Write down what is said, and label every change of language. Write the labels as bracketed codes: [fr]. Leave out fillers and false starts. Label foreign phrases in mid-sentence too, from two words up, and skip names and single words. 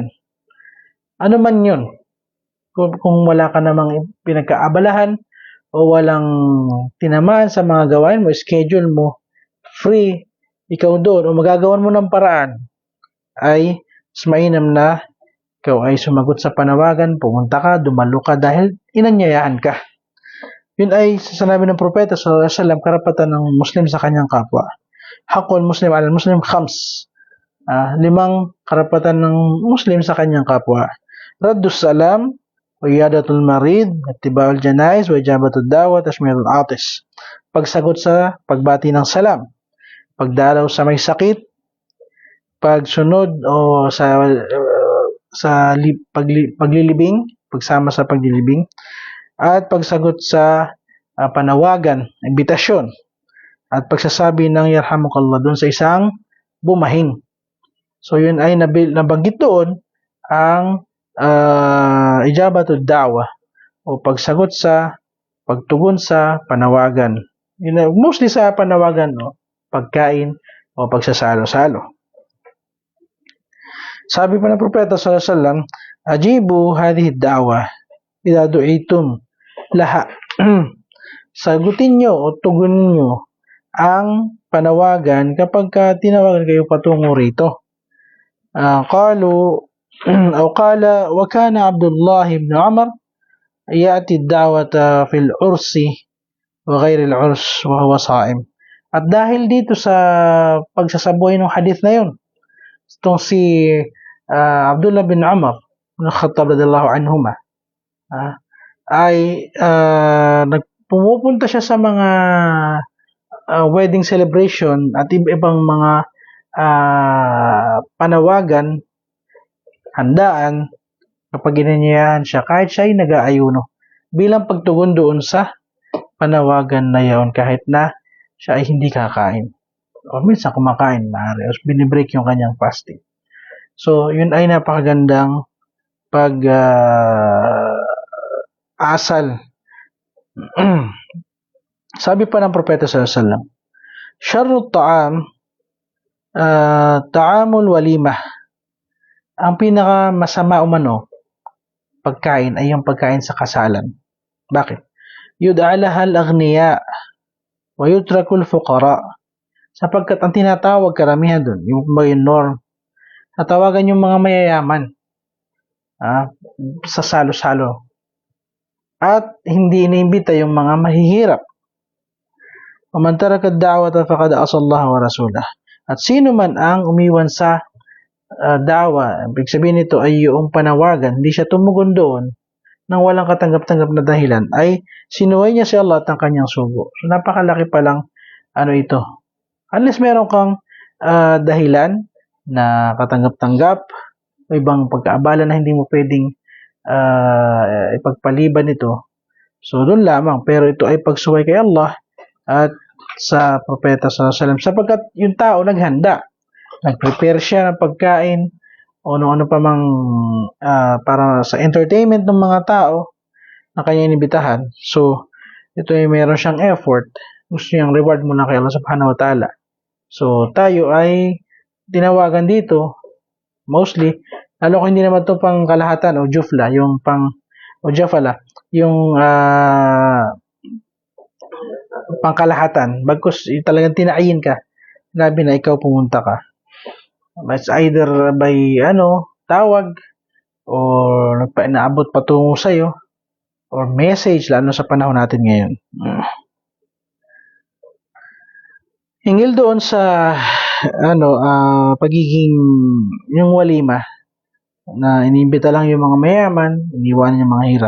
[tl] Ano man yun, kung wala ka namang pinagkaabalahan o walang tinamaan sa mga gawain mo, schedule mo, free, ikaw doon, o magagawan mo ng paraan, ay mas mainam na ikaw ay sumagot sa panawagan, pumunta ka, dumalo ka dahil inanyayahan ka. Yun ay sinabi ng propeta [ar] صلى الله عليه وسلم, [tl] karapatan ng Muslim sa kanyang kapwa. [ar] حق المسلم على المسلم خمس. [tl] 5 karapatan ng Muslim sa kanyang kapwa. [ar] رد السلام وعيادة المريض واتباع الجنائز وإجابة الدعوة وتشميت العاطس. [tl] Pagsagot sa pagbati ng salam, pagdalaw sa may sakit, pagsunod o paglilibing, pagsama sa paglilibing, at pagsagot sa panawagan, imbitasyon, at pagsasabi ng yarhamukallah doon sa isang bumahing. So yun ay nabanggit doon ang [ar] إجابة الدعوة [tl] o pagsagot sa pagtugon sa panawagan. Yun, mostly sa panawagan, pagkain o pagsasalo-salo. Sabi pa ng propeta [ar] صلى الله عليه وسلم أجيبوا هذه الدعوة إذا دعيتم لها. [tl] Sagutin nyo o tugunin nyo ang panawagan kapag tinawagan kayo patungo rito. [ar] قال وكان عبد الله بن عمر يأتي الدعوة في العرس وغير العرس وهو صائم. [tl] At dahil dito sa pagsasabuhay ng hadith na yun, itong si Abdullah bin Umar bin Khattab [ar] رضي الله عنهما [tl] ay pumupunta siya sa mga [en] wedding celebration [tl] at ibang mga panawagan, handaan, kapag ginanyayahan siya, kahit siya ay nag-aayuno, bilang pagtugon doon sa panawagan na yun, kahit na siya ay hindi kakain. O minsan kumakain, maaari, o binibreak yung kanyang fasting. So, yun ay napakagandang asal. Sabi pa ng propeta [ar] صلى الله عليه وسلم شر الطعام طعام الوليمة. [tl] Ang pinaka masama umano pagkain ay yung pagkain sa kasalan. Bakit? [ar] يدعى لها الأغنياء ويترك الفقراء. [tl] Sapagkat ang tinatawag karamihan doon, yung norm, natawagan yung mga mayayaman sa salo-salo. At hindi iniimbita yung mga mahihirap. [ar] وَمَنْ تَرَكَ الدَّعْوَةَ فَقَدْ عَصَى اللَّهَ وَرَسُولَهُ. [tl] At sino man ang umiwan sa dawa, ibig sabihin nito ay yung panawagan, hindi siya tumugon doon nang walang katanggap-tanggap na dahilan, ay sinuway niya si Allah at ang kanyang sugo. So napakalaki palang ito. Unless meron kang dahilan na katanggap-tanggap o ibang pagkaabala na hindi mo pwedeng ipagpaliban ito, so doon lamang. Pero ito ay pagsuway kay Allah at sa propeta [ar] صلى الله عليه وسلم, [tl] sapagkat yung tao naghanda, nag-prepare siya ng pagkain o ano pa mang para sa entertainment ng mga tao na kanya inibitahan. So ito ay meron siyang effort, gusto niyang reward muna kay Allah [ar] سبحانه وتعالى. [tl] So tayo ay tinawagan dito mostly, lalo kung hindi naman ito pang kalahatan o jufla, yung o jafala, yung pangkalahatan, bagkus talagang tinaayin ka, sinabi na ikaw pumunta ka. [en] It's either by [tl] tawag or naabot patungo sa'yo [en] or message, [tl] lalo sa panahon natin ngayon. Hinggil doon sa pagiging yung walima na iniimbita lang yung mga mayaman, iniwanan yung mga hirap.